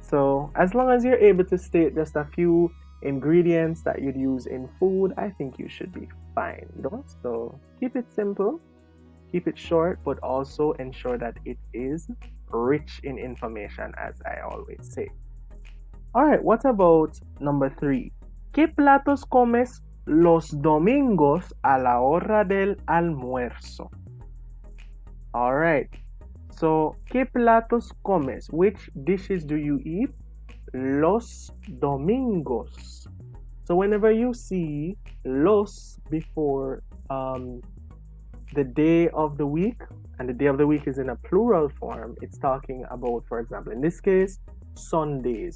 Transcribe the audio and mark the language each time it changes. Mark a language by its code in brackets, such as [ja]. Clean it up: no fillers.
[en] So as long as you're able to state just a few ingredients that you'd use in food, I think you should be fine, So keep it simple, keep it short, but also ensure that it is rich in information, as I always say. All right, what about number 3? [es] ¿Qué platos comes los domingos a la hora del almuerzo? [en] All right, so [es] ¿qué platos comes? [en] Which dishes do you eat [es] los domingos? [en] So whenever you see los before the day of the week, and the day of the week is in a plural form, it's talking about, for example, in this case, Sundays.